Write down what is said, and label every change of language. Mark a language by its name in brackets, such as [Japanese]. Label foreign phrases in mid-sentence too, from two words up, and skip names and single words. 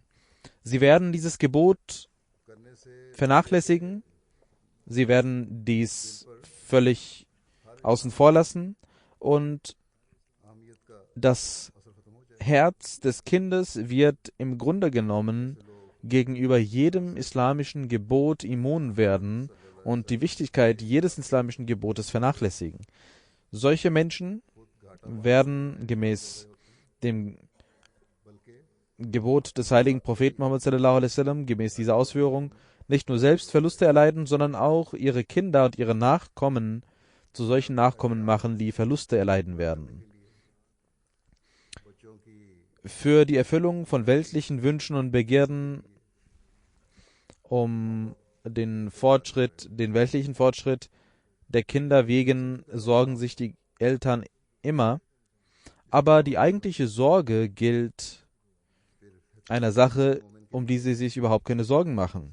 [German] Sie werden dieses Gebot vernachlässigen, sie werden dies völlig außen vor lassen und das Herz des Kindes wird im Grunde genommen gegenüber jedem islamischen Gebot immun werden und die Wichtigkeit jedes islamischen Gebotes vernachlässigen. Solche Menschen werden gemäß dem Gebot des heiligen Propheten Muhammad [Arabic] صلى الله عليه وسلم, [German] gemäß dieser Ausführung, nicht nur selbst Verluste erleiden, sondern auch ihre Kinder und ihre Nachkommen zu solchen Nachkommen machen, die Verluste erleiden werden. Für die Erfüllung von weltlichen Wünschen und Begierden, um den weltlichen Fortschritt der Kinder wegen, sorgen sich die Eltern immer, aber die eigentliche Sorge gilt einer Sache, um die sie sich überhaupt keine Sorgen machen.